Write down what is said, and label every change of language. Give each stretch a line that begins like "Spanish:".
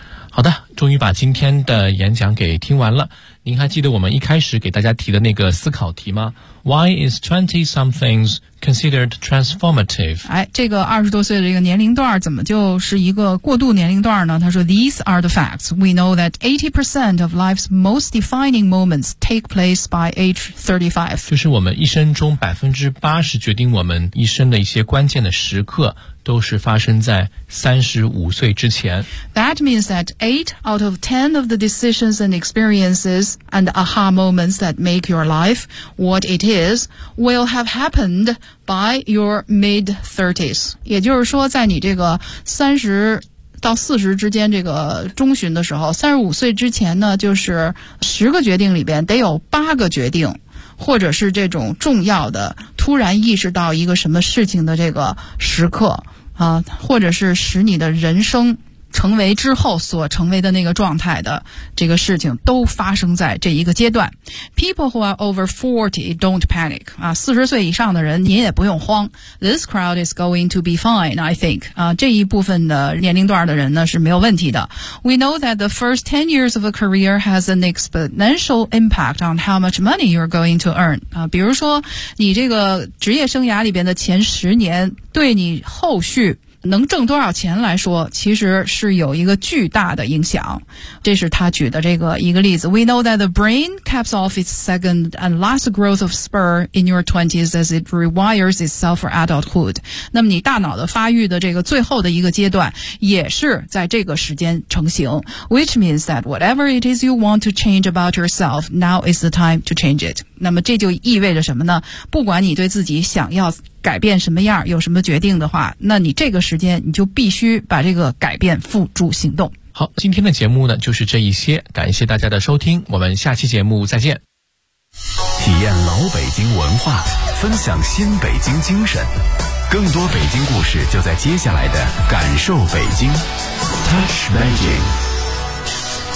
Chinese: 好的，终于把今天的演讲给听完了。您还记得我们一开始给大家提的那个思考题吗？
English: Why is 20-somethings considered transformative?
Chinese: 哎，这个20多岁的这个年龄段怎么就是一个过渡年龄段呢？他说
English: These are the facts. We know that 80% of life's most defining moments take place by age 35.
Chinese: 就是我们一生中 80% 决定我们一生的一些关键的时刻都是发生在35岁之前。
English: That means that 8 out of 10 of the decisions and experiences and aha moments that make your life what it is will have happened by your mid-30s.
Chinese: 也就是说在你这个30到40之间这个中旬的时候35岁之前呢就是10个决定里边得有8个决定或者是这种重要的突然意识到一个什么事情的这个时刻啊，或者是使你的人生成为之后所成为的那个状态的这个事情都发生在这一个阶段。
English: People who are over 40 don't panic.
Chinese: 啊，40岁以上的人您也不用慌。
English: This crowd is going to be fine, I think.
Chinese: 啊，这一部分的年龄段的人呢是没有问题的。
English: We know that the first 10 years of a career has an exponential impact on how much money you're going to earn.
Chinese: 啊，比如说你这个职业生涯里边的前十年对你后续能挣多少钱来说其实是有一个巨大的影响。这是他举的这个一个例子。
English: We know that the brain caps off its second and last growth of spur in your 20s as it rewires itself for adulthood.
Chinese: 那么你大脑的发育的这个最后的一个阶段也是在这个时间成型。
English: Which means that whatever it is you want to change about yourself, now is the time to change it.
Chinese: 那么这就意味着什么呢？不管你对自己想要改变什么样，有什么决定的话，那你这个时间你就必须把这个改变付诸行动。好，今天的节目呢就是这一些，感谢大家的收听，我们下期节目再见。体验老北京文化，分享新北京精神，更多北京故事就在接下来的感受北京 Touch Beijing。